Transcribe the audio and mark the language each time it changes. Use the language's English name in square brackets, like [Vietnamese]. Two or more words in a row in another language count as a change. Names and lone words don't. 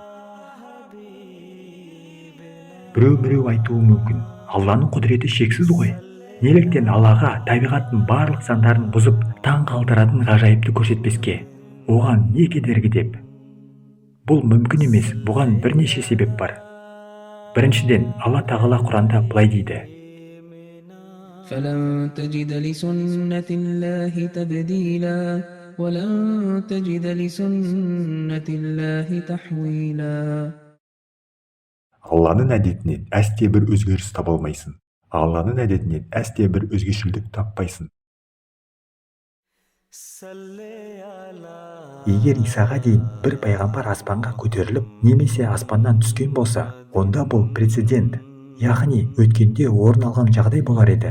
[Kazakh] Біреу айтуы мүмкін: Алланың құдіреті шексіз ғой. Неліктен Аллаға табиғаттың барлық заңдарын бұзып, таң қалдыратын ғажайыпты көрсетпеске? Оған не кедергі деп? Бұл мүмкін емес, бұған бірнеше себеп бар. Біріншіден, Алла тағала Құранда былай дейді: [Arabic] فلن تجد لسنة الله تبديلا ولن تجد لسنة الله تحويلا. [Kazakh] Алланың әдетінен әсте бір өзгеріс таба алмайсың. Алланың әдетінен әсте бір өзгешілдік таппайсың. Егер Исаға дейін бір пайғамбар аспанға көтеріліп, немесе аспаннан түскен болса, онда бұл прецедент, яғни өткенде орын алған жағдай болар еді.